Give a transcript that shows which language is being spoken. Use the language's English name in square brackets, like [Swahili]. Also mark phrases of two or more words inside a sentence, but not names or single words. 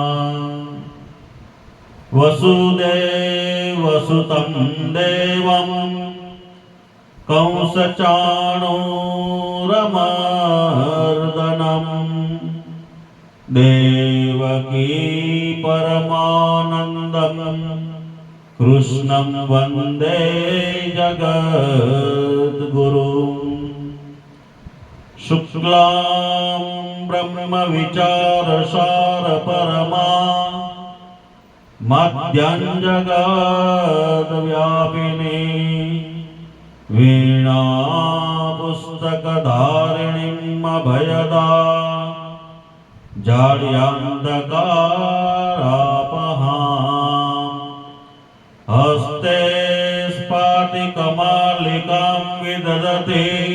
[Sanskrit] वसुदेवसुतं देवं कंसचाणूरमर्दनं देवकी परमानन्दं कृष्णं वन्दे जगद्गुरुं। શુક્લાં બ્રહ્મ વિચારસાર પરમાં મધ્યં જગદ વ્યાપિની વીણા પુસ્તકધારિણીમ અભયદા જાડ્યાંધકારાપહાં હસ્તે સ્ફાટિકમાલિકાં વિદધતિ